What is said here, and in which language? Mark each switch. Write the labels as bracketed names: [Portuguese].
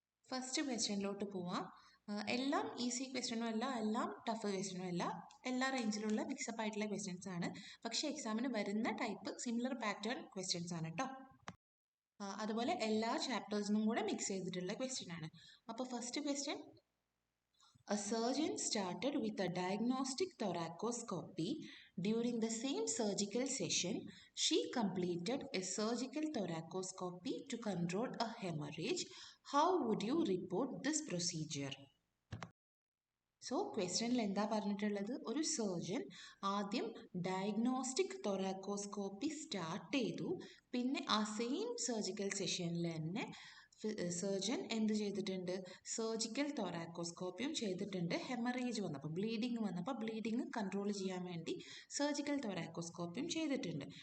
[Malayalam] First ക്വസ്റ്റ്യനിലോട്ട് പോവാം. എല്ലാം easy ക്വസ്റ്റ്യനും അല്ല, എല്ലാം ടഫ് ക്വസ്റ്റ്യനും അല്ല, എല്ലാ റേഞ്ചിലുള്ള മിക്സപ്പ് ആയിട്ടുള്ള ക്വസ്റ്റ്യൻസ് ആണ്. പക്ഷേ എക്സാമിന് വരുന്ന ടൈപ്പ് സിമിലർ പാറ്റേൺ ക്വസ്റ്റ്യൻസ് ആണ് കേട്ടോ. അതുപോലെ എല്ലാ ചാപ്റ്റേഴ്സിനും കൂടെ മിക്സ് ചെയ്തിട്ടുള്ള ക്വസ്റ്റ്യൻ ആണ്. അപ്പോൾ [English] First question: A surgeon started with a diagnostic thoracoscopy. During the same surgical session, she completed a surgical thoracoscopy to control a hemorrhage. How would you report this procedure? [Malayalam] So ക്വസ്റ്റ്യനിൽ എന്താ പറഞ്ഞിട്ടുള്ളത്? ഒരു surgeon ആദ്യം diagnostic തൊറാക്കോസ്കോപ്പി start ചെയ്തു. പിന്നെ ആ same surgical സെഷനിൽ തന്നെ സർജൻ എന്ത് ചെയ്തിട്ടുണ്ട്? സർജിക്കൽ തൊറാക്കോസ്കോപ്പിയും ചെയ്തിട്ടുണ്ട്. ഹെമറേജ് വന്നപ്പോൾ, ബ്ലീഡിങ് വന്നപ്പോൾ ബ്ലീഡിങ് കൺട്രോൾ ചെയ്യാൻ വേണ്ടി സർജിക്കൽ തൊറാക്കോസ്കോപ്പിയും ചെയ്തിട്ടുണ്ട്.